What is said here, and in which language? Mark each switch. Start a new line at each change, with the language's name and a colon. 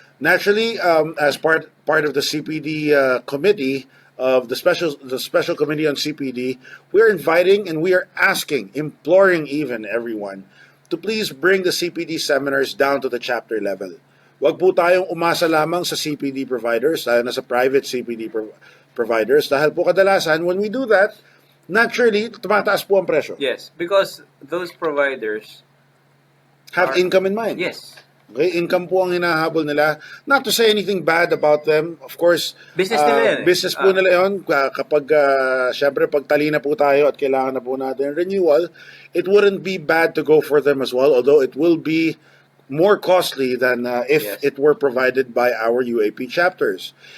English: Naturally, as part of the CPD committee of the special committee on CPD, we are inviting and we are asking, imploring even everyone to please bring the CPD seminars down to the chapter level.
Filipino: Wag po tayong umasa lamang sa CPD providers, lalo na sa private CPD providers, dahil po kadalasan,
English: when we do that, naturally,
Filipino: tumataas po ang presyo.
English: Yes, because those providers have income in mind. Yes.
Filipino: Okay, income po ang hinahabol nila.
English: Not to say anything bad about them. Of course,
Filipino: business nila yan. Business po nila yun. Kapag, syempre, pag tali na po tayo at kailangan na po natin renewal,
English: it wouldn't be bad to go for them as well, although it will be more costly than if it were provided by our UAP chapters.